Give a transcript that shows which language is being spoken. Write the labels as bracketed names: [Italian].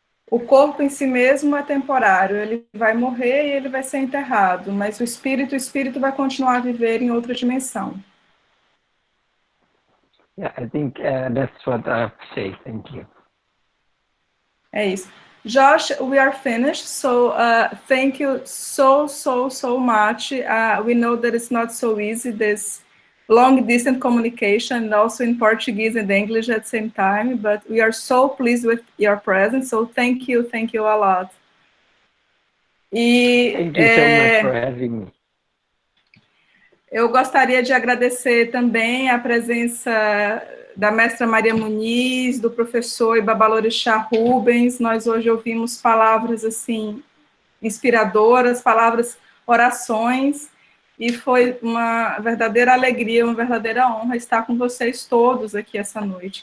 [Portuguese] O corpo em si mesmo é temporário, ele vai morrer e ele vai ser enterrado, mas o espírito vai continuar a viver em outra dimensão. [English] Yeah, I think that's what I have to say. Thank you. [Portuguese] É isso. [English] Josh, we are finished, so thank you so much. We know that it's not so easy, this long-distance communication, and also in Portuguese and English at the same time, but we are so pleased with your presence, so thank you a lot. Thank you so much for having me. [Portuguese] Eu gostaria de agradecer também a presença da mestra Maria Muniz, do professor Ibabalorixá Rubens. Nós hoje ouvimos palavras assim inspiradoras, palavras, orações, e foi uma verdadeira alegria, uma verdadeira honra estar com vocês todos aqui essa noite.